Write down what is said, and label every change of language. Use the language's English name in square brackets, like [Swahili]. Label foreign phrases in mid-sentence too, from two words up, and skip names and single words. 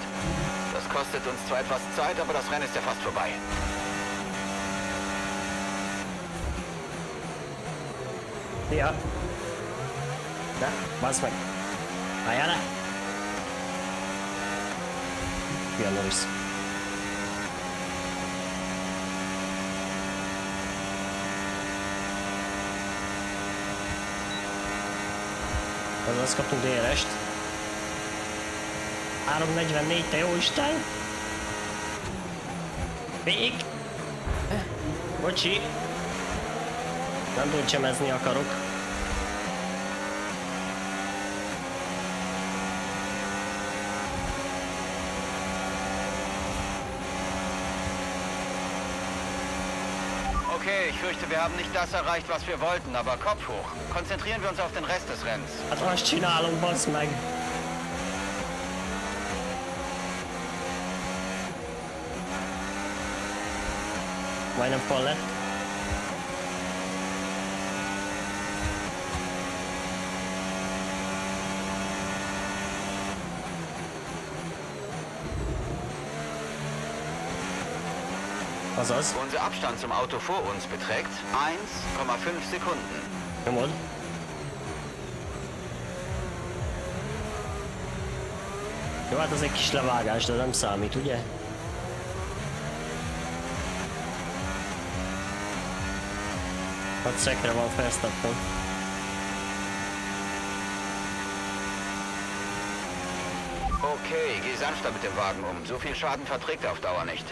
[German] Das kostet uns zwar etwas Zeit, aber das Rennen ist ja fast vorbei. Ja. [Hungarian] Na, bazd meg. Álljál le! Hülye Norris. Azaz kaptunk DRS-t. 3:44, te jó Isten! Még! Bocsi! Nem tudom, csemezni akarok. [German] Okay, ich fürchte, wir haben nicht das erreicht, was wir wollten, aber Kopf hoch. Konzentrieren wir uns auf den Rest des Rennens. [Hungarian] Hát azt csinálunk, bassz meg. Majdnem fal lett. Azaz. [German] Unser Abstand zum Auto vor uns beträgt 1,5 Sekunden. [Hungarian] Nyomod. Jó, hát az egy kis levágás, de nem számít, ugye? Hat szekre van Verstappen. [German] Okay, geh sanfter mit dem Wagen um. So viel Schaden verträgt er auf Dauer nicht.